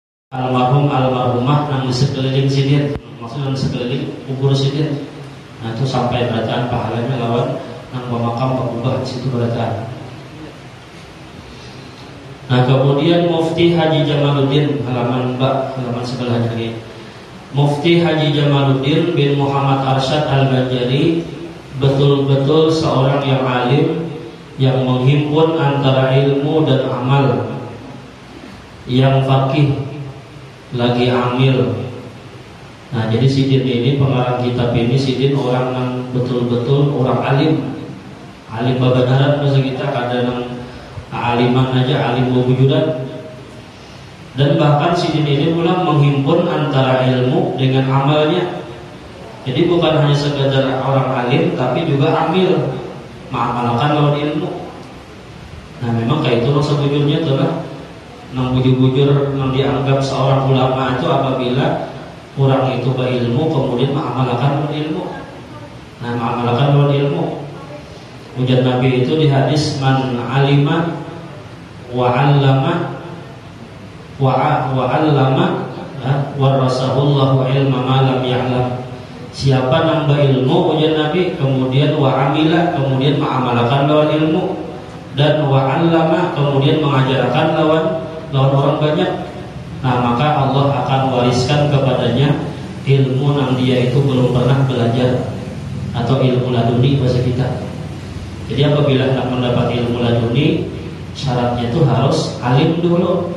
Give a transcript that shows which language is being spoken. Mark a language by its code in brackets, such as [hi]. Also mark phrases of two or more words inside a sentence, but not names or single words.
[bjn] almarhum almarhumah nang di sekeliling sidin, maksudnya di sekeliling kubur sidin. Nah itu sampai bacaan pahalanya lawan nang pemakam pakubah di situ bacaan. Nah kemudian Mufti Haji Jamaluddin halaman sebelahnya lagi. Mufti Haji Jamaluddin bin Muhammad Arsyad Al-Banjari betul-betul seorang yang alim, yang menghimpun antara ilmu dan amal, yang faqih, lagi amil. Nah jadi Sidin ini pengarang kitab ini, Sidin orang yang betul-betul orang alim, alim babanaran bahasa kita, kadang aliman aja, alim wujudan. Dan bahkan Sidin ini pula menghimpun antara ilmu dengan amalnya. Jadi bukan hanya sekadar orang alim, tapi juga amil, mengamalkan lawan ilmu. Nah memang kayak itu sebujurnya itulah nang bujur-bujur yang dianggap seorang ulama itu apabila orang itu berilmu kemudian mengamalkan lawan ilmu. Nah mengamalkan lawan ilmu. Ujar Nabi itu di hadis [ar] من علم وعلم وعلم ورثه الله علم ما لم يعلم. [bjn] Siapa nambah ilmu ujar Nabi kemudian [ar] وعمل [bjn] kemudian mengamalkan lawan ilmu, dan [ar] وعلم [bjn] kemudian mengajarkan lawan orang banyak, nah maka Allah akan wariskan kepadanya ilmu yang dia itu belum pernah belajar, atau ilmu laduni bahasa kita. Jadi apabila hendak mendapat ilmu laduni, syaratnya itu harus alim dulu.